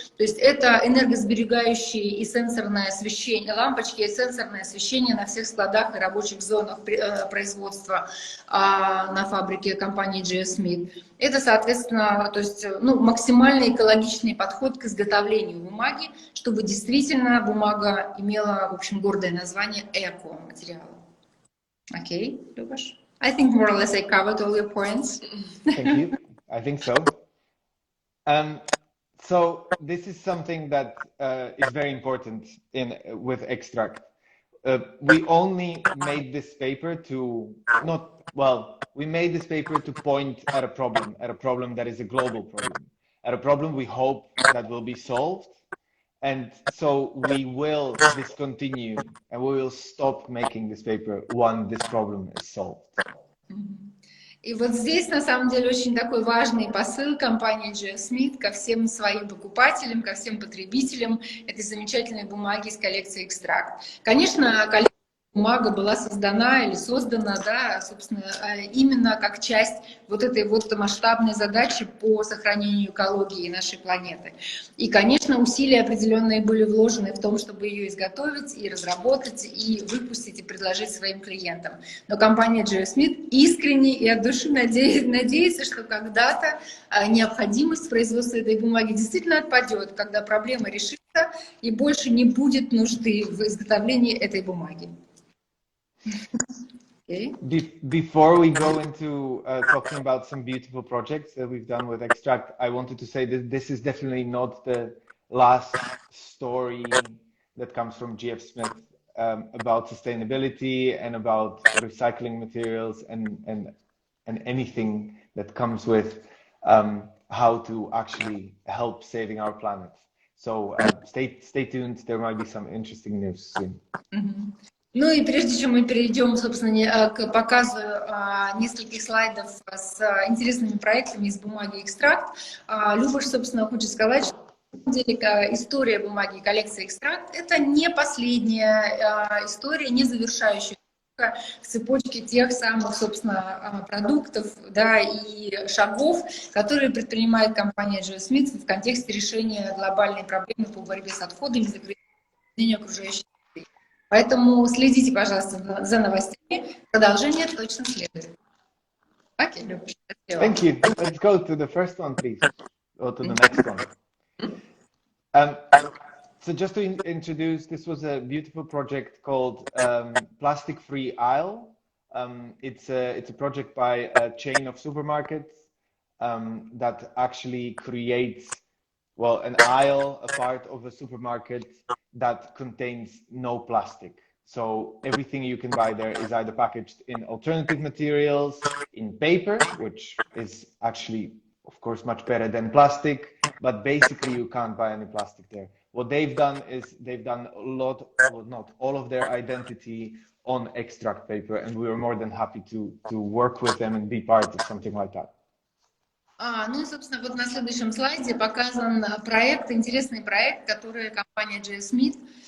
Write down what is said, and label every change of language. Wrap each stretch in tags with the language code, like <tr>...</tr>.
<ru>То есть это энергосберегающие и сенсорное освещение, лампочки и сенсорное освещение на всех складах и рабочих зонах производства на фабрике компании G.F Smith. Это, соответственно, то есть, ну, максимально экологичный подход к изготовлению бумаги, чтобы действительно бумага имела, в общем, гордое название эко-материала. Окей, Любаш?</ru> <en>I think more or less I covered all your points. Thank you. I think so. So this is something that is very important with extract. We only made this paper to we made this paper to point at a problem that is a global problem, at a problem we hope that will be solved. And so we will discontinue and we will stop making this paper when this problem is solved.</en> <ru>И вот здесь, на самом деле, очень такой важный посыл компании G.F Smith ко всем своим покупателям, ко всем потребителям этой замечательной бумаги из коллекции «Экстракт». Конечно, бумага была создана или создана, да, собственно, именно как часть вот этой вот масштабной задачи по сохранению экологии нашей планеты. И, конечно, усилия определенные были вложены в том, чтобы ее изготовить и разработать, и выпустить, и предложить своим клиентам. Но компания G.F Smith искренне и от души надеется, что когда-то необходимость производства этой бумаги действительно отпадет, когда проблема решится и больше не будет нужды в изготовлении этой бумаги.</ru> <en>Okay. Before we go into talking about some beautiful projects that we've done with Extract, I wanted to say that this is definitely not the last story that comes from G.F Smith about sustainability and about recycling materials and anything that comes with how to actually help saving our planet. So stay tuned, there might be some interesting news soon. Mm-hmm.</en> <ru>Ну и прежде чем мы перейдем, собственно, к показу нескольких слайдов с интересными проектами из бумаги «Экстракт», Любаш, собственно, хочет сказать, что на самом деле история бумаги коллекции «Экстракт» — это не последняя история, не завершающая в цепочке тех самых, собственно, продуктов, да, и шагов, которые предпринимает компания G.F Smith в контексте решения глобальной проблемы по борьбе с отходами и загрязнению окружающей среды. Поэтому следите, пожалуйста, за новостями. Продолжение точно следует. Окей, Любаш.</ru> <en>Thank you. Let's go to the first one, please. Or to the next one. So just to introduce, this was a beautiful project called Plastic Free Aisle. It's a project by a chain of supermarkets that actually creates, well, an aisle, a part of a supermarket that contains no plastic. So everything you can buy there is either packaged in alternative materials, in paper, which is actually, of course, much better than plastic, but basically you can't buy any plastic there. What they've done is they've done a lot, well, not all of their identity on extract paper, and we were more than happy to work with them and be part of something like that.</en> <ru>Ну и, собственно, вот на следующем слайде показан проект, интересный проект, который компания G.F Smith</ru>